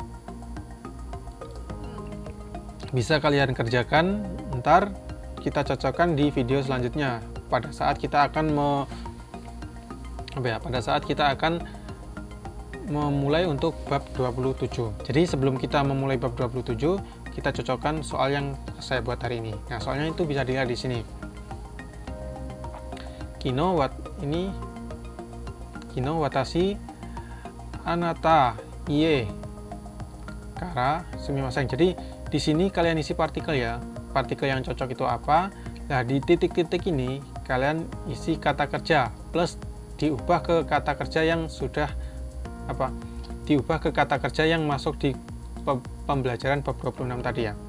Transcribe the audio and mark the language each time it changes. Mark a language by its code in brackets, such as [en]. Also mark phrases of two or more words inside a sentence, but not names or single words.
[id] Bisa kalian kerjakan, ntar kita cocokkan di video selanjutnya pada saat kita akan memulai untuk bab 27. Jadi sebelum kita memulai bab 27, kita cocokkan soal yang saya buat hari ini. Nah, soalnya itu bisa dilihat di sini. [ja] 昨日 私 あなた 家 から すみません. [id] Jadi di sini kalian isi partikel ya. Partikel yang cocok itu apa? Nah, di titik-titik ini kalian isi kata kerja plus diubah ke kata kerja yang sudah diubah ke kata kerja yang masuk di pembelajaran bab 26 tadi ya.